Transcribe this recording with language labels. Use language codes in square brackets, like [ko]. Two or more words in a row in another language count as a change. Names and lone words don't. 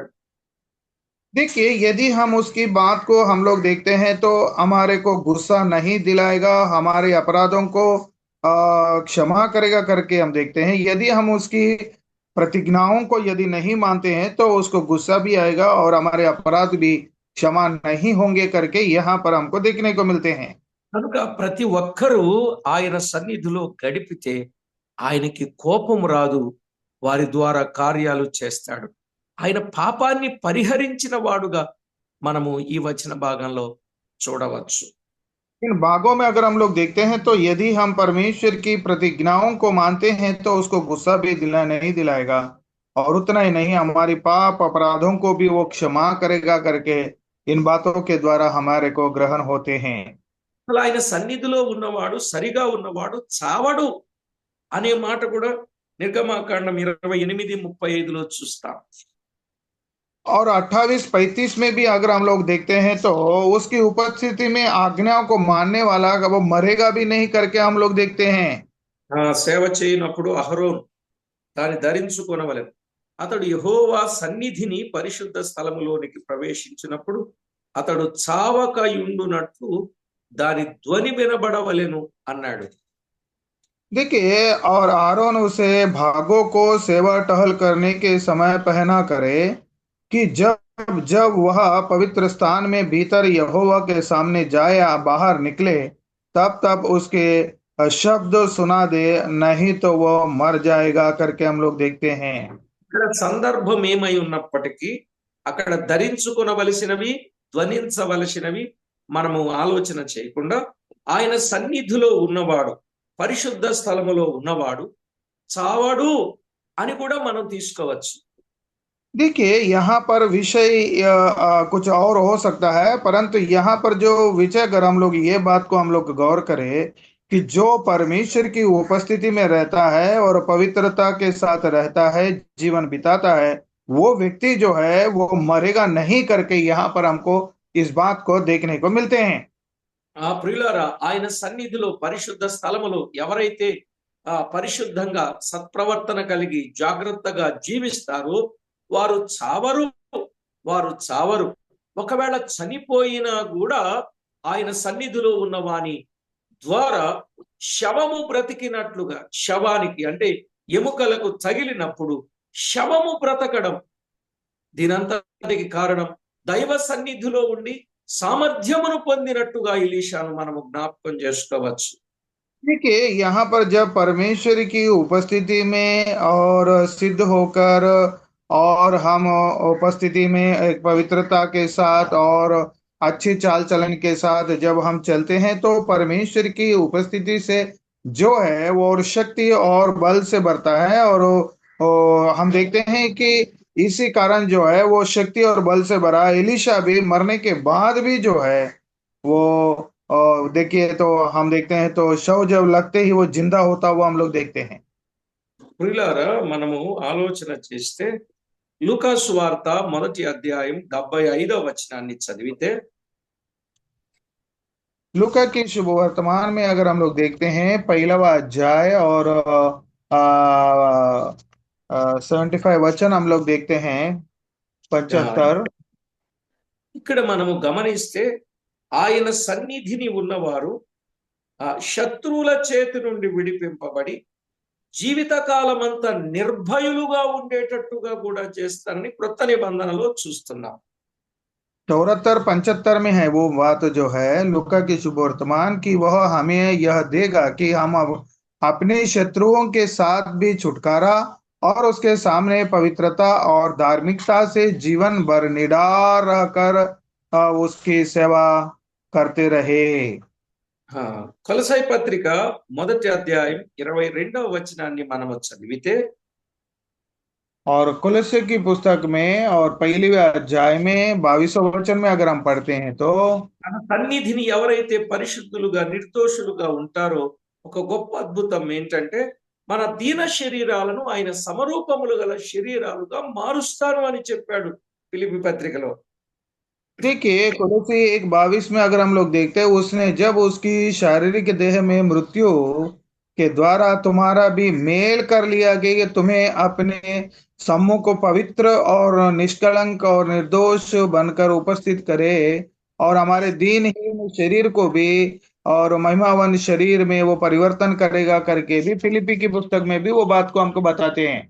[hi] देखिए, यदि हम उसकी बात को हम लोग देखते हैं तो हमारे को गुस्सा नहीं दिलाएगा, हमारे अपराधों को क्षमा करेगा करके हम देखते हैं। यदि हम उसकी प्रतिज्ञाओं को यदि नहीं मानते हैं तो उसको गुस्सा भी आएगा और हमारे अपराध भी क्षमा नहीं होंगे करके यहाँ पर हमको देखने को मिलते हैं। [te] కనుక ప్రతి ఒక్కరూ ఆయన సన్నిధిలో గడిపితే ఆయనకి కోపం రాదు, వారి ద్వారా కార్యాలు చేస్తాడు. ఆయన పాపాన్ని పరిహరించిన వాడుగా మనము ఈ వచన భాగంలో చూడవచ్చు. [hi] इन भागों में अगर हम लोग देखते हैं तो यदि हम परमेश्वर की प्रतिज्ञाओं को मानते हैं तो उसको गुस्सा भी नहीं दिलाएगा और उतना ही नहीं, हमारी पाप अपराधों को भी वो क्षमा करेगा करके इन बातों के द्वारा हमारे को ग्रहण होते हैं। [te] అసలు ఆయన సన్నిధిలో ఉన్నవాడు, సరిగా ఉన్నవాడు చావడు అనే మాట కూడా నిర్గమాకాండం 28:35 చూస్తాం. [hi] और 28 35 में भी अगर हम लोग देखते हैं तो उसकी उपस्थिति में आज्ञाओं को मानने वाला वो मरेगा भी नहीं करके हम लोग देखते हैं। [te] సేవ చేయనప్పుడు అహరోను దాన్ని ధరించుకొనవలెను. అతడు యెహోవా సన్నిధిని పరిశుద్ధ స్థలములోనికి ప్రవేశించినప్పుడు అతడు చావకయుండునట్లు దాని ధ్వని వినబడవలెను అన్నాడు. [hi] देखिए, और आरोन उसे भागों को सेवा टहल करने के समय पहना करे कि जब जब वह पवित्र स्थान में भीतर यहोवा के सामने जाए या बाहर निकले तब तब उसके शब्द सुना दे, नहीं तो वो मर जाएगा करके हम लोग देखते हैं। [te] ఇక్కడ సందర్భం ఏమై ఉన్నప్పటికీ అక్కడ ధరించుకొనవలసినవి, ధ్వనించవలసినవి మనము ఆలోచన చేయకుండా ఆయన సన్నిధిలో ఉన్నవాడు, పరిశుద్ధ స్థలములో ఉన్నవాడు చావడు అని కూడా మనం తీసుకోవచ్చు. [hi] देखिए, यहाँ पर विषय कुछ और हो सकता है, परंतु यहाँ पर जो विषय अगर हम लोग ये बात को हम लोग गौर करें कि जो परमेश्वर की उपस्थिति में रहता है और पवित्रता के साथ रहता है, जीवन बिताता है, वो व्यक्ति जो है वो मरेगा नहीं करके यहाँ पर हमको इस बात को देखने को मिलते हैं। [te] ప్రియులారా, ఆయన సన్నిధిలో పరిశుద్ధ స్థలములో ఎవరైతే పరిశుద్ధంగా సత్ప్రవర్తన కలిగి జాగ్రత్తగా జీవిస్తారో వారు చావరు, వారు చావరు. ఒకవేళ చనిపోయినా కూడా ఆయన సన్నిధిలో ఉన్న వాని ద్వారా శవము బ్రతికినట్లుగా, శవానికి అంటే ఎముకలకు తగిలినప్పుడు శవము బ్రతకడం, దీనంతటికి కారణం దైవ సన్నిధిలో ఉండి సామర్థ్యమును పొందినట్టుగా ఎలీషాను మనము జ్ఞాపకం చేసుకోవచ్చు. [hi] देखिए, यहाँ पर जब परमेश्वर की उपस्थिति में और सिद्ध होकर और हम उपस्थिति में एक पवित्रता के साथ और अच्छी चाल चलन के साथ जब हम चलते हैं तो परमेश्वर की उपस्थिति से जो है वो और शक्ति और बल से बढ़ता है। और हम देखते हैं कि इसी कारण जो है वो शक्ति और बल से भरा एलिशा भी मरने के बाद भी जो है वो देखिए तो हम देखते हैं तो शव जब लगते ही वो जिंदा होता हुआ हम लोग देखते हैं। [te] ప్రియులారా, మనము ఆలోచన చేస్తే లూకా సువార్త మొదటి అధ్యాయం 75వ వచనాన్ని చదివితే, [hi] लूका की शुभ वर्तमान में अगर हम लोग देखते हैं पहला अध्याय और 75 वचन हम लोग देखते हैं ఆ, [te] 75। ఇక్కడ మనము గమనిస్తే ఆయన సన్నిధిని ఉన్నవారు శత్రువుల చేతి నుండి విడిపింపబడి జీవితకాలమంతా నిర్భయులుగా ఉండేటట్టుగా కూడా చేస్తారని క్రొత్త నిబంధనలో చూస్తున్నాం. [hi] 74 75 में है वो बात जो है लूका की शुभ वर्तमान की, वह हमें यह देगा कि हम अब अपने शत्रुओं के साथ भी छुटकारा और उसके सामने पवित्रता और धार्मिकता से जीवन भर निडर रहकर उसकी सेवा करते रहे। [te] ఆ, కొలసై పత్రిక మొదటి అధ్యాయం 22వ వచనాన్ని మనము చదివితే, [hi] और कुलस्य की पुस्तक में और पहली अध्याय में 22 वचन में अगर हम पढ़ते हैं तो [te] తన సన్నిధిని ఎవరైతే పరిశుద్ధులుగా నిర్దోషులుగా ఉంటారో, ఒక గొప్ప అద్భుతం ఏంటంటే మన దీన శరీరాలను ఆయన సమరూపములు గల శరీరాలుగా మారుస్తాను అని చెప్పాడు ఫిలిప్పీ పత్రికలో. [hi] देखिए कुलसी 1:22 में अगर हम लोग देखते हैं उसने जब उसकी शारीरिक देह में मृत्यु के द्वारा तुम्हारा भी मेल कर लिया गया कि तुम्हें अपने सम्मुख को पवित्र और निष्कलंक और निर्दोष बनकर उपस्थित करे और हमारे दीनहीन शरीर को भी और महिमावन शरीर में वो परिवर्तन करेगा करके भी फिलिपी की पुस्तक में भी वो बात को हमको बताते हैं।